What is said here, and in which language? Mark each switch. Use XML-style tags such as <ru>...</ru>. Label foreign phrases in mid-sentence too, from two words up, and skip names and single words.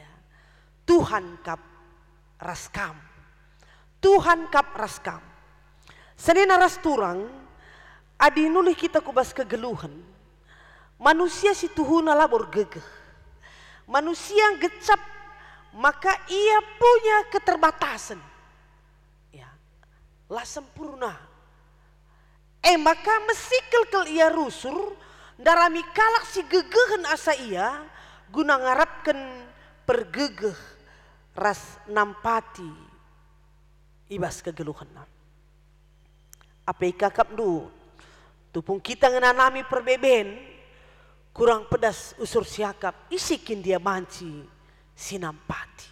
<btx>Tuhan kap raskam. Tuhan kap raskam. Senena rasturang adi nulih kita kubas kegeluhan. Manusia si tuhuna labor gegeh.</btx> <id>Manusia gecap maka ia punya keterbatasan.</id> <btx>Ya, lah sempurna. Maka mesikel kel ia rusur, darami kalak si gegehen asa ia, guna ngarapkan pergegeh ras nampati ibas kegeluhan. Apa ikakap du, tupung kita ngenanami perbeben, kurang pedas usur siakap, isikin dia manci sinampati.</btx>